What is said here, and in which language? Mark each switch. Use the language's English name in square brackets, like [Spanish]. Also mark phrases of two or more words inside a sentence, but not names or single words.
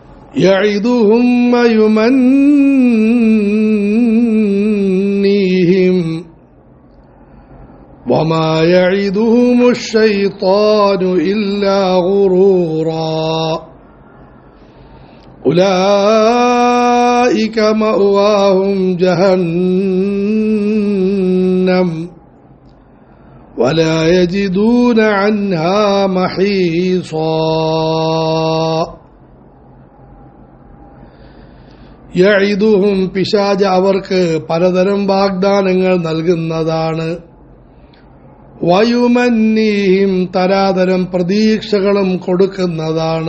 [Arabic] يعدهم ويمنيهم وما يعدهم الشيطان إلا غرورا أولئك مأواهم جهنم ولا يجدون عنها محيصا യഈദുഹും [Malayalam] പിശാച് അവർക്ക് പലതരം വാഗ്ദാനങ്ങൾ നൽകുന്നതാണ്. വയുമന്നീഹിം തരാതരം പ്രതീക്ഷകളും കൊടുക്കുന്നതാണ്.